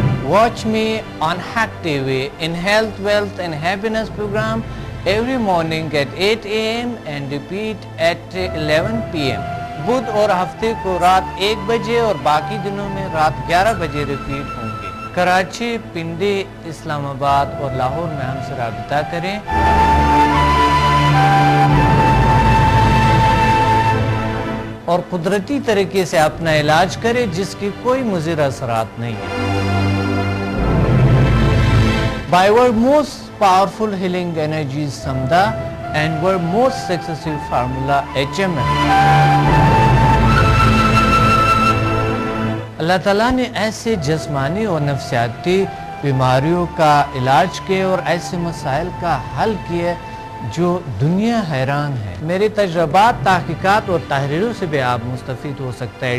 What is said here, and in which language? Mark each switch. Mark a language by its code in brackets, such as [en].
[en] Watch me on Hack TV in Health, Wealth and Happiness program every morning at 8 AM and repeat at 11 PM. [ur] بدھ اور ہفتے کو رات 1 بجے اور باقی دنوں میں رات 11 بجے ریپیٹ ہوں گے. کراچی, پنڈی, اسلام آباد اور لاہور میں ہم سے رابطہ کریں. اور قدرتی طریقے سے اپنا علاج کریں جس کی کوئی مضر اثرات نہیں ہیں. [en] By our most powerful healing energies Samda and our most successful formula HMN. [ur] اللہ تعالیٰ نے ایسے جسمانی اور نفسیاتی بیماریوں کا علاج کیا اور ایسے مسائل کا حل کیا جو دنیا حیران ہے. میرے تجربات، تحقیقات اور تحریروں سے بھی آپ مستفید ہو سکتا ہے.